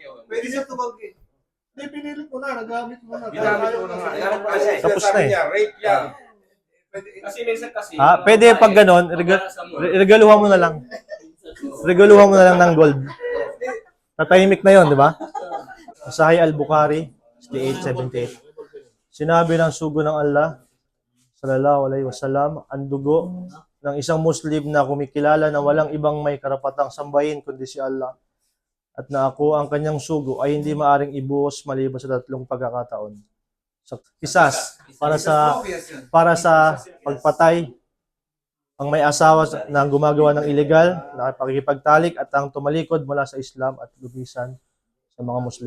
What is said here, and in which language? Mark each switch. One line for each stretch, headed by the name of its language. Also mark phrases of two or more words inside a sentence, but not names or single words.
Filipino: Pwede siya tumanggi. Hindi, pinilit mo na, nagamit mo na. Ginamit mo na nga. Nagamit mo na siya eh. Tapos na Sabi eh. niya, rape yan. Kasi minsan kasi pwede pag ganon, regaluhan mo na lang. Regaluhan mo na lang ng gold. Tatahimik na yon, di ba? Sahih al-Bukhari, 6878. Sinabi ng sugo ng Allah,
Arabic: صلى الله عليه وسلم,
Filipino: ang dugo ng isang Muslim na kumikilala na walang ibang may karapatang sambahin kundi si Allah at na ako ang kanyang sugo ay hindi maaring ibuhos maliban sa 3 pagkakataon. So, isas, para sa pagpatay, ang may asawa na gumagawa ng illegal, na pakikipagtalik at ang tumalikod mula sa Islam at lumisan sa mga Muslim.